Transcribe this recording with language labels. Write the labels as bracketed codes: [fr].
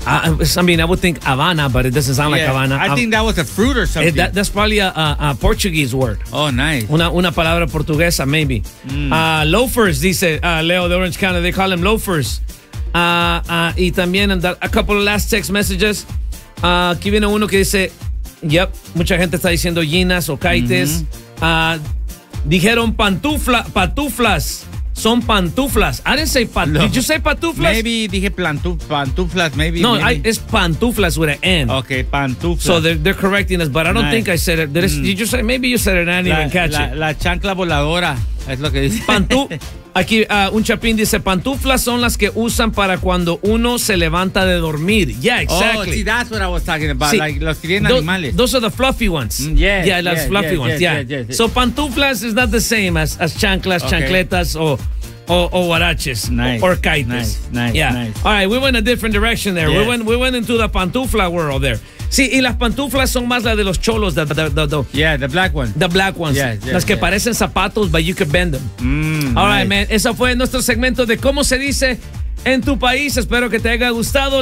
[en] I mean, I would think Havana, but it doesn't sound like Havana. I think that was a fruit or something. That's probably a Portuguese word. Oh, nice. [es] Una palabra portuguesa, maybe. [en] Loafers, dice Leo de Orange County. They call them loafers. Y también a couple of last text messages. [es] Aquí viene uno que dice, yep, mucha gente está diciendo ginas o kites. Mm-hmm. Dijeron patuflas. Son pantuflas. [en] I didn't say pantuflas. No. Did you say pantuflas? Maybe dije pantuflas, maybe. No, maybe. It's pantuflas with an N. Okay, pantuflas. So they're correcting us, but I don't think I said it. Did you say, maybe you said it, and I didn't even catch it. [es] La chancla voladora es lo que dice. Aquí un chapín dice, pantuflas son las que usan para cuando uno se levanta de dormir. [en] Yeah, exactly. Oh, see, that's what I was talking about. [es] Sí. Like, los que tienen animales. [en] Those are the fluffy ones. Yeah, the fluffy ones. So pantuflas is not the same as chanclas, okay. [es] Chancletas, o huaraches. [en] Nice. Or kites. Nice. All right, we went a different direction there. Yes. We went into the pantufla world there. [es] Sí, y las pantuflas son más las de los cholos. [en] The black ones. The black ones. [es] Las que [en] parecen zapatos, but you can bend them. All right, man. [es] Ese fue nuestro segmento de cómo se dice en tu país. Espero que te haya gustado.